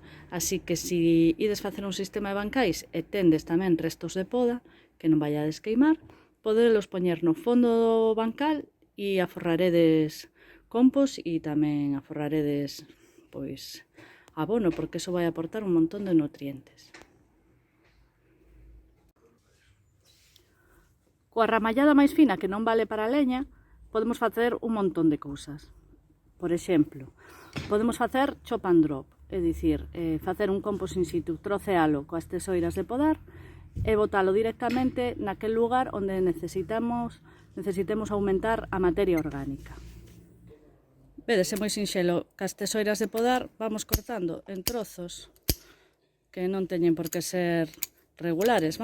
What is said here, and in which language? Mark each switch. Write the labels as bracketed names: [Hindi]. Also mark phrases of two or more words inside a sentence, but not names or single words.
[Galician] Así que se ides facer un sistema de bancais e tendes tamén restos de poda que non vai a desqueimar, podelos poñer no fondo do bancal e aforraredes compost e tamén aforraredes pois abono, porque eso vai aportar un montón de nutrientes. Coa ramallada máis fina, que non vale para a leña, podemos facer un montón de cousas. Por exemplo, podemos facer [English] chop and drop, [Galician] é dicir, facer un compost [Latin] in situ, [Galician] trocealo coas tesoiras de podar e botalo directamente naquel lugar onde necesitemos aumentar a materia orgánica. Vedes, é moi sinxelo, cas tesoiras de podar vamos cortando en trozos que non teñen por que ser regulares.